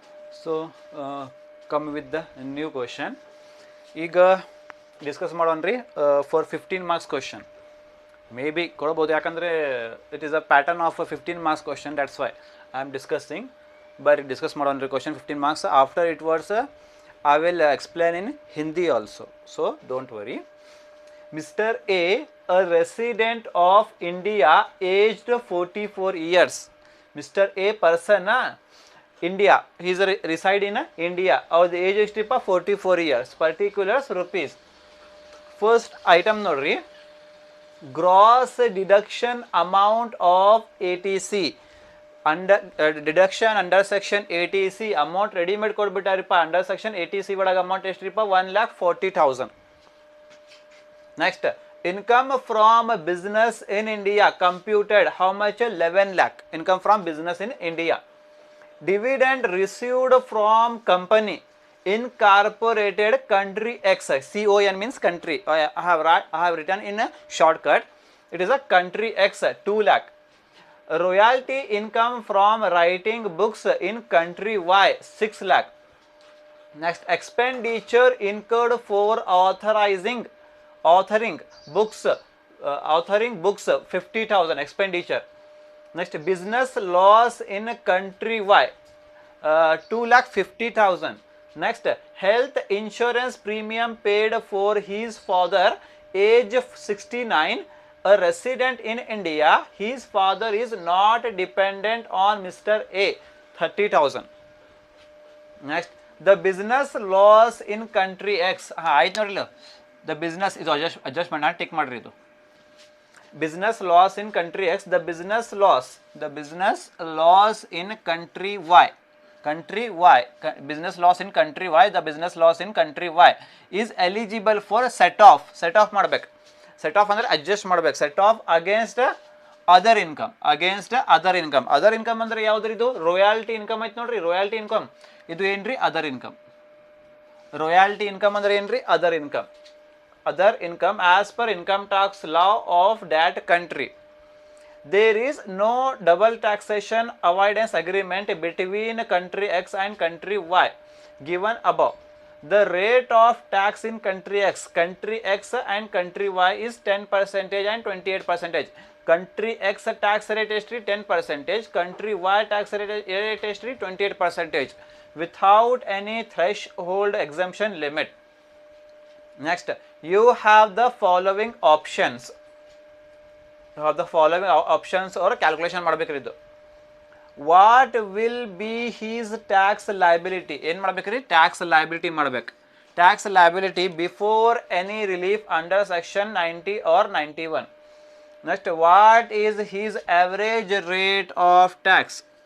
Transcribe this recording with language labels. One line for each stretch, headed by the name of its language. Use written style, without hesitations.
English: So come with the new question. ಈಗ discuss ಮಾಡೋಣ್ರಿ for 15 marks question may be
Kannada: ಕೊಡ್ಬೋದು, ಯಾಕಂದರೆ
English: It is a pattern of 15 marks question, that's why I am discussing. But discuss ಮಾಡೋಣ್ರಿ question 15 marks. After it words I will explain in Hindi also, so don't worry. Mr. A, a resident of India, aged 44 years. Mr. A person, India, he is reside in India. Our the age is 44 years. Particulars rupees. First item nodri, gross deduction amount of ATC. Under deduction under section ATC amount ready-made
Kannada: ಕೊಡ್ಬಿಟ್ಟಾರಿಪ್ಪ.
English: under section ATC ಒಳಗೆ amount
Kannada: ಎಷ್ಟ್ರಿಪ್ಪ?
English: 1,40,000. Next income from business in India computed how much? 11 lakh income from business in India. Dividend received from company incorporated country X. CON means country. I have written in a shortcut. It is a country X, 2 lakh. Royalty income from writing books in country Y, 6 lakh. Next, expenditure incurred for authoring books 50,000 expenditure. Next, business loss in country Y, 2,50,000. Next, health insurance premium paid for his father, age 69, a resident in India. His father is not dependent on Mr. A, 30,000. Next, the business loss in country X.
Kannada: ಆಯ್ತು ನೋಡಿಲ್ಲ,
English: the business
Kannada: ಇದು adjustment tick ಮಾಡ್ರಿ.
English: ಇದು business loss in country X, the business loss in country Y. Country Y, business loss in country Y, the business loss in country Y is eligible for set off
Kannada: ಮಾಡ್ಬೇಕು.
English: set off
Kannada: ಅಂದರೆ
English: Adjust ಮಾಡ್ಬೇಕು. Set off against other income.
Kannada: Other income ಅಂದರೆ ಯಾವ್ದು? ಇದು royalty income ಐತೆ ನೋಡ್ರಿ. Royalty income ಇದು ಏನ್ರಿ? Other income. ರಾಯಲ್ಟಿ ಇನ್ಕಮ್ ಅಂದ್ರೆ ಏನ್ರಿ?
English: Other income as per income tax law of that country. There is no double taxation avoidance agreement between country X and country Y given above. The rate of tax in country X and country Y is 10% and 28%. Country X tax rate is 10%, country Y tax rate is 28% without any threshold exemption limit. Next, you have the following options. Or calculation
Kannada: ಮಾಡಬೇಕ್ರಿ. ಇದು
English: what will be his tax liability?
Kannada: ಏನು ಮಾಡಬೇಕ್ರಿ? Tax liability ಮಾಡಬೇಕು.
English: Tax liability before any relief under section 90 or 91. Next, what is his average rate of tax?